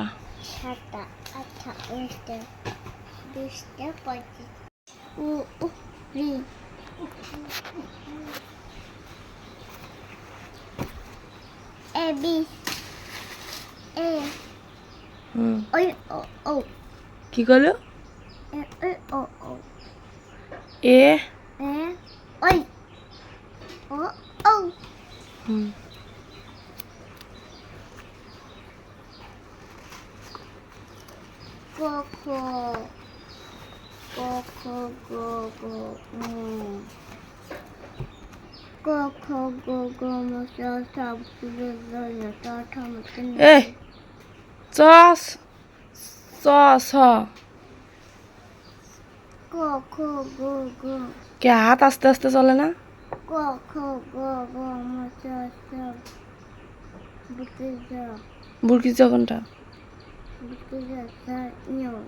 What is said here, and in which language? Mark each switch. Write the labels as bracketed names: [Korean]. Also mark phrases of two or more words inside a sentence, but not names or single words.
[Bangla] 7টা 8টা 9টা 10টা 25 রি এ বি এ ওই ও ও কি করলো? এ ও ও এ এ ওই ও ও ক খ ক খ গ ঘ ক খ গ ঘ ম চ ছ জ ঝ ঞ ট ঠ ম চ ন এ চ চ ছ ক খ গ ঘ কে হাত আস্তে আস্তে চলে না? ক খ গ ঘ ম চ ছ বুঝতে যা বুড়কি কোনটা? বুঝতে যা ছ ঞ